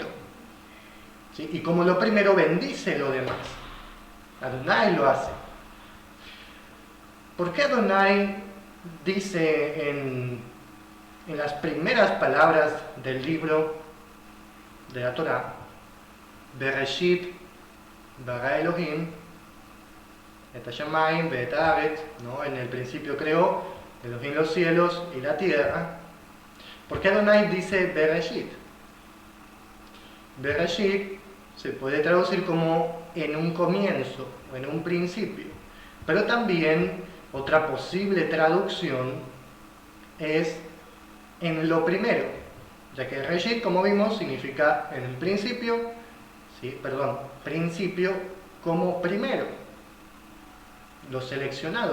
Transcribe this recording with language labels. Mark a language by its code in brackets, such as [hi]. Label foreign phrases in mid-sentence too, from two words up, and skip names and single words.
[es] ¿Sí? Y como lo primero bendice lo demás. Adonai lo hace. ¿Por qué Adonai dice en las primeras palabras del libro de la Torá, [he] בראשית ברא אלוהים את השמים ואת הארץ, [es] ¿no? En el principio creó Elohim los cielos y la tierra? ¿Por qué Adonai dice Bereshit? Bereshit se puede traducir como en un comienzo o en un principio, pero también otra posible traducción es en lo primero, ya que Reshit, como vimos, significa en el principio, principio como primero, lo seleccionado.